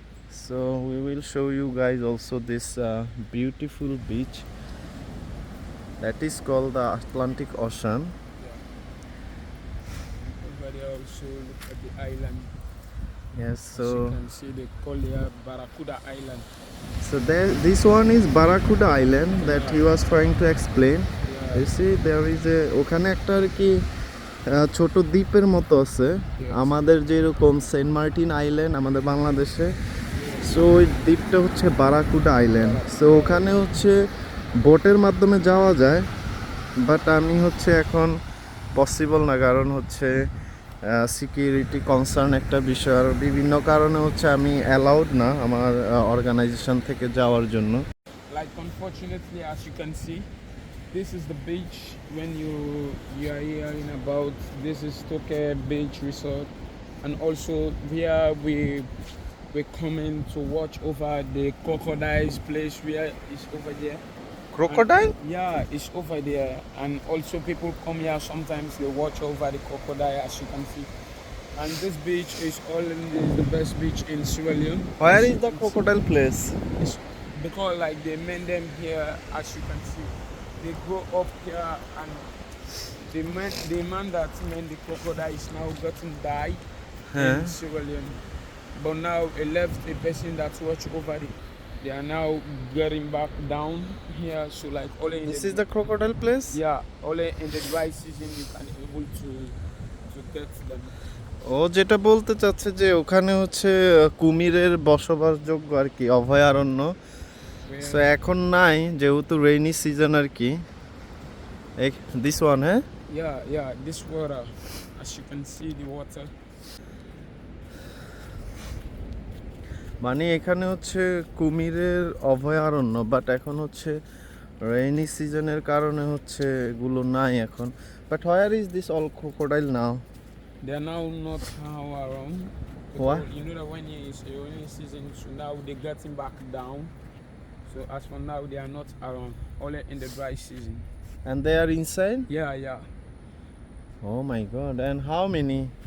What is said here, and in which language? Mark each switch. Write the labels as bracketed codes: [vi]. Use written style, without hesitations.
[en] So we will show you guys also this beautiful beach that is called the Atlantic Ocean. Over there also look at the island. Yes, As you so can see, they call here Barracuda Island. this one is Barracuda Island that he was trying to explain. Yeah. You see, there is a [bn] ওখানে একটা আর কি ছোট দ্বীপের মতো আছে, আমাদের যেরকম Saint Martin island আমাদের বাংলাদেশে। সো ওই দ্বীপটা হচ্ছে বারাকুডা আইল্যান্ড। সো ওখানে হচ্ছে বোটের মাধ্যমে যাওয়া যায়, বাট আমি হচ্ছে এখন পসিবল না, কারণ হচ্ছে সিকিউরিটি কনসার্ন একটা বিষয়, আর বিভিন্ন কারণে হচ্ছে আমি অ্যালাউড না আমার অর্গানাইজেশন থেকে যাওয়ার জন্য। [en] Like unfortunately, as you can see, this is the beach when you are hearing about. This is Tokeh Beach Resort, and also here we're coming to watch over the crocodiles place. Where is over there? Crocodile? Yeah, it's over there, and also people come here sometimes. They watch over the crocodile, as you can see. And this beach is the best beach in Sierra Leone. Where is the crocodile place? It's because like they made them here, as you can see. They grow up here, and the man that made the crocodile is now getting died in Sierra Leone. But now he left a person that watch over it. They are now getting back down here. So like only in This is the crocodile place? yeah, only in the dry season you can able to get them. [bn] ও যেটা বলতে চাচ্ছে যে ওখানে হচ্ছে কুমিরের বসবাসযোগ্য আর কি অভয়ারণ্য। So এখন নাই, যেহেতু রেইনি সিজন আর কি। [en] this one, [bn] হ্যাঁ? [en] Yeah, this water, as you can see the water. [bn] মানে এখানে হচ্ছে কুমিরের অভয়ারণ্য, বাট এখন হচ্ছে রেইনি সিজনের কারণে হচ্ছে এগুলো নাই এখন। [en] But where is this all crocodile now? They are now not how around. What? You know that when it's a rainy season, so now they're getting back down. So as for now, they are not around. Only in the dry season. And they are inside? Yeah. Oh my god, and how many?